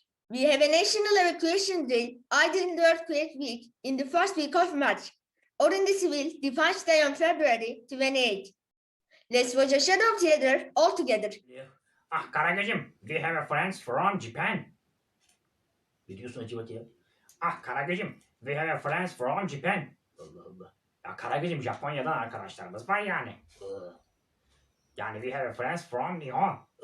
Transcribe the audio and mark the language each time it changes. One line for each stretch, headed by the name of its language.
English: We have a national evacuation drill either in the earthquake week in the first week of March or in the civil defense day on February 28. Let's watch a shadow theater all together. Ah Karagöz'üm, we have a friends from Japan.
Turkish: Ne diyorsun acaba ya?
English: Ah Karagöz'üm, we have a friends from Japan.
Turkish: Allah Allah. Ya Karagöz'üm, Japonya'dan arkadaşlarımız var yani.
English: Yani we have a friends from Nihon.